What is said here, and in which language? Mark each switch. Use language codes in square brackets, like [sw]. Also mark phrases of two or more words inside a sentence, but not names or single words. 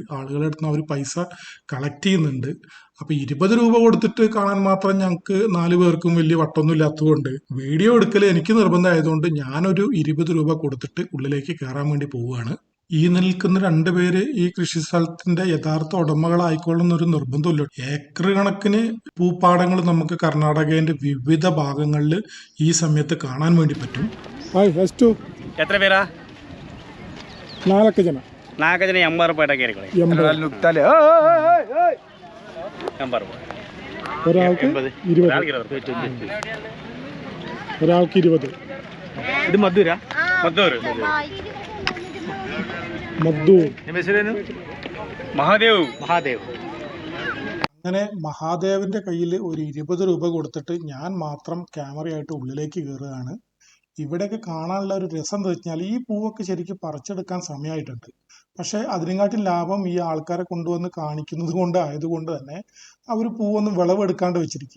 [ml] ആളുകളുടെ അടുത്ത് നിന്ന് അവർ പൈസ കളക്ട് ചെയ്യുന്നുണ്ട്. അപ്പൊ 20 രൂപ കൊടുത്തിട്ട് കാണാൻ മാത്രം ഞങ്ങൾക്ക് 4 പേർക്കും വലിയ വട്ടൊന്നും ഇല്ലാത്തതുകൊണ്ട് വീഡിയോ എടുക്കൽ എനിക്ക് നിർബന്ധമായതുകൊണ്ട് ഞാനൊരു 20 രൂപ കൊടുത്തിട്ട് ഉള്ളിലേക്ക് കയറാൻ വേണ്ടി പോവുകയാണ്. ഈ നിൽക്കുന്ന 2 പേര് ഈ കൃഷി സ്ഥലത്തിന്റെ യഥാർത്ഥ ഉടമകളായിക്കൊള്ളുന്നൊരു നിർബന്ധമില്ല. ഏക്കർ കണക്കിന് പൂപ്പാടങ്ങൾ നമുക്ക് കർണാടകയുടെ വിവിധ ഭാഗങ്ങളിൽ ഈ സമയത്ത് കാണാൻ വേണ്ടി പറ്റും. [kn] ಎತ್ರ ಬೇರಾ 4 ಜನ 80 ರೂಪಾಯಿ ಕೇಳಿಕೊಳ್ಳಿ [ml] 80 ഒരാൾക്ക് 20 ഒരാൾക്ക് 20. [kn] ಇದು ಮದ್ದೂರಾ ಮದ್ದೂರು [ml] മദ്ദൂർ. [kn] ನಿಮ್ಮ ಹೆಸರೇನು? [ml] മഹാദേവ്. മഹാദേവ്. അങ്ങനെ മഹാദേവന്റെ കയ്യിൽ ഒരു 20 രൂപ കൊടുത്തിട്ട് ഞാൻ മാത്രം ക്യാമറയായിട്ട് ഉള്ളിലേക്ക് കയറുകയാണ്. ഇവിടെയൊക്കെ കാണാനുള്ള ഒരു രസം എന്താ വെച്ചാൽ ഈ പൂവൊക്കെ ശരിക്കും പറിച്ചെടുക്കാൻ സമയമായിട്ടുണ്ട്. പക്ഷെ അതിനെക്കാട്ടും ലാഭം ഈ ആൾക്കാരെ കൊണ്ടുവന്ന് കാണിക്കുന്നത് കൊണ്ട് ആയതുകൊണ്ട് തന്നെ അവർ പൂവൊന്നും വിളവെടുക്കാണ്ട് വെച്ചിരിക്കുക.